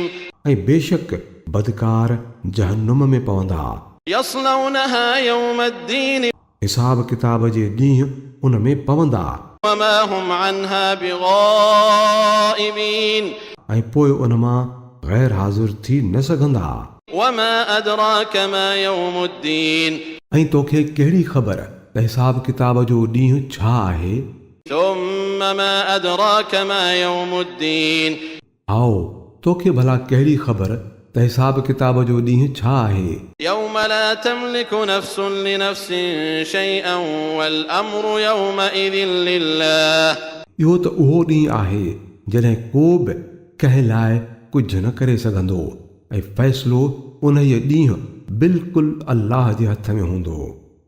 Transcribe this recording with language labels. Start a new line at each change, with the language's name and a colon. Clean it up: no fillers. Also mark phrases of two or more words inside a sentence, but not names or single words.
Sindhi: ऐं बेशक बदकार जहन्नुम में पवंदा।
Arabic: يصلونها يوم الدين,
Sindhi: हिसाब किताब जे ॾींहुं उन में पवंदा,
Arabic: وما هم عنها بغائبين,
Sindhi: ऐं पोइ उन मां गैर हाज़िर थी न सघंदा।
Arabic: وما أدراك ما يوم الدين,
Sindhi: ऐं तोखे कहिड़ी ख़बर त हिसाब किताब जो ॾींहुं छा आहे?
Arabic: ثم ما أدراك ما يوم الدين,
Sindhi: आओ तोखे भला कहिड़ी ख़बर त हिसाब किताब जो ॾींहुं छा आहे?
Arabic: يوم لا تملك نفس لنفس شيئا والأمر يومئذ لله,
Sindhi: इहो त उहो ॾींहुं आहे जॾहिं को बि कंहिं लाइ कुझु न करे सघंदो ऐं फ़ैसिलो उन ॾींहुं बिल्कुलु अल्लाह जे हथ में हूंदो।